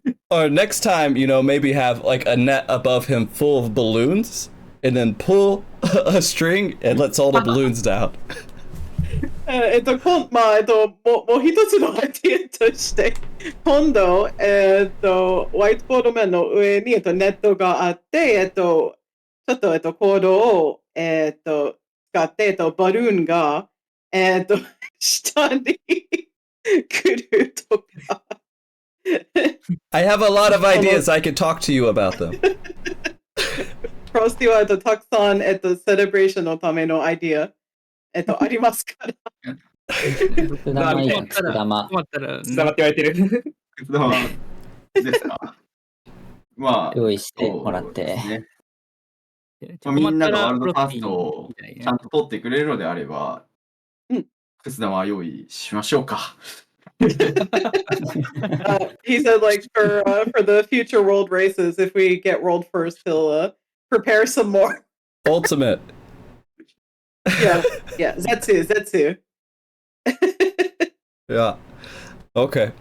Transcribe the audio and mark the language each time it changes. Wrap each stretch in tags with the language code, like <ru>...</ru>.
<en>Or next time, you know, maybe have like a net above him full of balloons, and then pull a string and lets all the balloons down.</en> <ja>もう一つのアイディアとして、今度、ホワイトボード面の上に、ネットがあって、ちょっと、コードを、使って、バルーンが、下に来るとか。</ja> <en>I have a lot of ideas. I can talk to you about them.</en> <ja>フロスティは、たくさん、セレブレーションのためのアイディア、ありますから。くす玉いいな、くす玉。困ったら、くす玉って言われてる。くす玉ですか。まあ、用意してもらって。まあ、みんながワールドファーストをちゃんと取ってくれるのであれば、くす玉用意しましょうか。</ja> <en>He said, like, for the future world races, if we get world first, he'll prepare some more. Ultimate. Yeah, Zetsu. Yeah. Okay.</en>